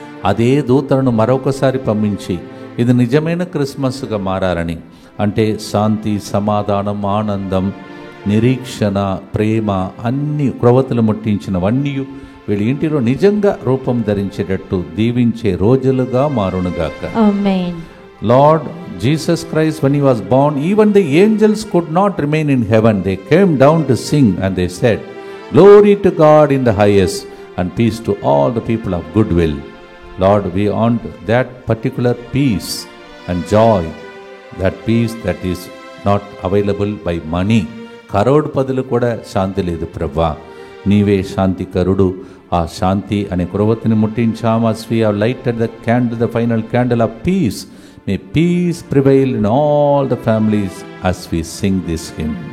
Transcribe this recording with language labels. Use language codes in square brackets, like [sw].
[te] అదే దూతలను మరొకసారి పంపించి ఇది నిజమైన క్రిస్మస్గా మారాలని, అంటే శాంతి, సమాధానం, ఆనందం, నిరీక్షణ, ప్రేమ అన్ని క్రొవ్వొత్తులు ముట్టించినవన్నీ వీళ్ళ ఇంటిలో నిజంగా రూపం ధరించేటట్టు దీవించే రోజులుగా మారునుగాక. [en] Lord Jesus Christ, when he was born, even the angels could not remain in heaven. They came down to sing and they said, Glory to God in the highest and peace to all the people of goodwill. Lord, we want that particular peace and joy, that peace that is not available by money. [te] కరోడ్పదులు కూడా శాంతి లేదు ప్రభా, నీవే శాంతి కరుడు. ఆ శాంతి అనే క్రొవ్వొత్తిని ముట్టించాం. [en] as we have lighted the candle, the final candle of peace, may peace prevail in all the families as we sing this hymn.